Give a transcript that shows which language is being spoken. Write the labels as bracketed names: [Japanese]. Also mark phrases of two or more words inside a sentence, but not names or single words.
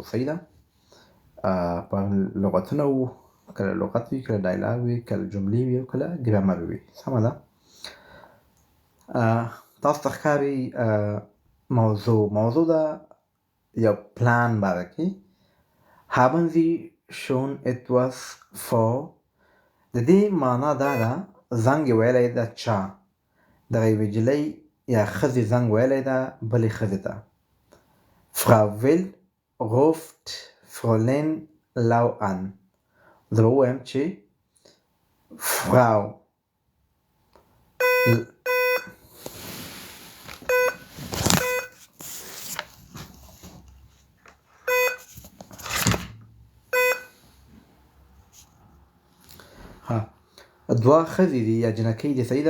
[Pashto] صحیح ده؟ په لغتونه وو، کله لغت وي، کله ډایلاګ وي، کله جملې وي، او کله ګرامر وي. سمه ده؟ تاسو ته ښکاري موضوع ده یو پلان باره کې. [German] haben Sie schon etwas vor؟ [Pashto] د دې معنا دا ده، زنګ یې ویلی ده چا، دغه یوې نجلۍ یا ښځې زنګ ویلی ده بلې ښځې ته. [German] Frau Will ruft Fräulein Lau an. [Pashto] زه به ووایم چې Frau دوه ښځې دي یا جنکۍ دي. صحیح ده؟